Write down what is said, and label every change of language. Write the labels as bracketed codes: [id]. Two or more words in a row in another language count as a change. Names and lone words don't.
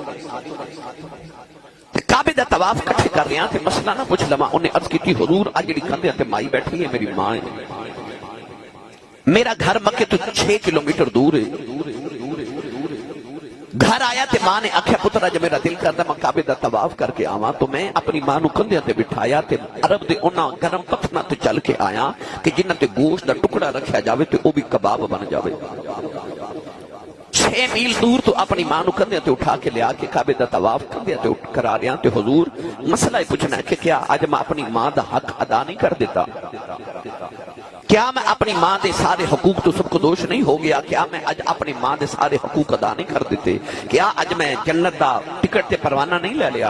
[pa] کعبے دا طواف کٹھے کر رہے ہیں تے مسئلہ نہ پوچھ لما، انہیں عرض کی تھی حضور آج جڑی کندھے تے مائی بیٹھی ہے میری ماں ہے، میرا گھر مکے تو 6 کلومیٹر دور ہے، گھر آیا تے ماں نے آکھیا پترا جو میرا دل کردا میں کعبے دا طواف کر کے آواں، تو میں اپنی ماں نو کندھیاں تے بٹھایا تے عرب دے انہاں گرم پتھراں تے چل کے آیا کہ جنہاں تے گوشت دا ٹکڑا رکھیا جاوے تے او بھی کباب بن جاوے۔ 6 میل دور تو اپنی ماں نو کندھیاں تے اٹھا کے لیا کے کعبے دا طواف کندھیاں تے کرا رہا تے حضور مسئلہ ہی پوچھنا ہے کہ کیا اج میں اپنی ماں دا حق ادا نہیں کر دیتا؟ کیا میں اپنی ماں دے سارے حقوق تو سب کو دوش نہیں ہو گیا؟ کیا میں اج اپنی ماں دے سارے حقوق ادا نہیں کر دیتے؟ کیا اج میں جنت دا ٹکٹ تے پروانہ نہیں لے لیا؟